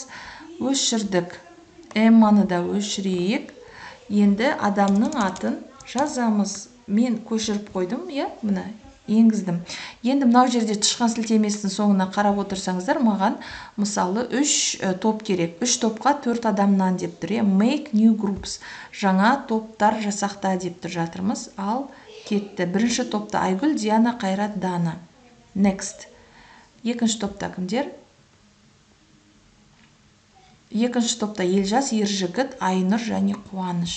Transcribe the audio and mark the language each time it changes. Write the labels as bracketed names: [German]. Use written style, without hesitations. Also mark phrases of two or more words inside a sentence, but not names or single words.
[Kazakh] Өшірдік. Эмманы да өшірейік. Енді адамның атын жазамыз. Мен көшіріп қойдым, мына енгіздім. Енді мынау жерде тышқан сілтемесінің соңына қарап отырсаңыздар, маған мысалы 3 топ керек. 3 топқа 4 адамнан деп тұр. [English] Make new groups. [Kazakh] Жаңа топтар жасақта деп тұр жатырмыз. Ал кетті. Бірінші топта Айгүл, Диана, Қайрат, Дана. Next. Екінші топта кімдер? Екінші топта Елжас, Ержігіт, Айнұр және Қуаныш.